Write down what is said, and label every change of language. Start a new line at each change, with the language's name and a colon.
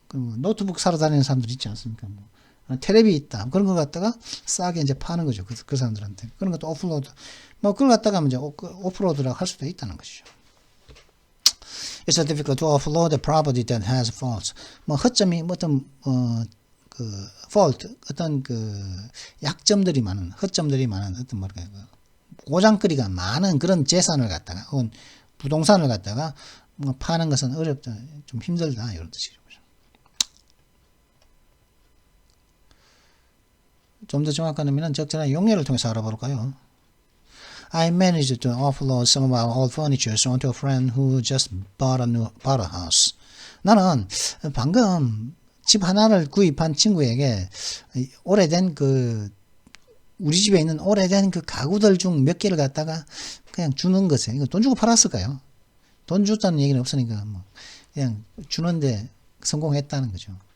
Korean: 그럼 노트북 사러 다니는 사람들 있지 않습니까? 뭐 텔레비 있다. 그런 거 갖다가 싸게 이제 파는 거죠. 그 사람들한테. 그런 것도 오프로드. 뭐 그걸 갖다가 이제 오프로드라고 할 수도 있다는 것이죠.
English: It's difficult to offload a property that has faults.
Korean: 뭐 허점이 어떤 그 fault 어떤 그 약점들이 많은 허점들이 많은 어떤 뭐랄까 고장거리가 많은 그런 재산을 갖다가 혹은 부동산을 갖다가 뭐 파는 것은 어렵다, 좀 힘들다 이런 뜻이죠. 좀 더 정확한 의미는 적절한 용례를 통해서 알아볼까요?
English: I managed to offload some of our old furniture onto a friend who just bought a house.
Korean: 나는 방금 집 하나를 구입한 친구에게 오래된 우리 집에 있는 오래된 그 가구들 중 몇 개를 갖다가 그냥 주는 것에 이거 돈 주고 팔았을까요? 돈 줬다는 얘기는 없으니까 뭐 그냥 주는데 성공했다는 거죠.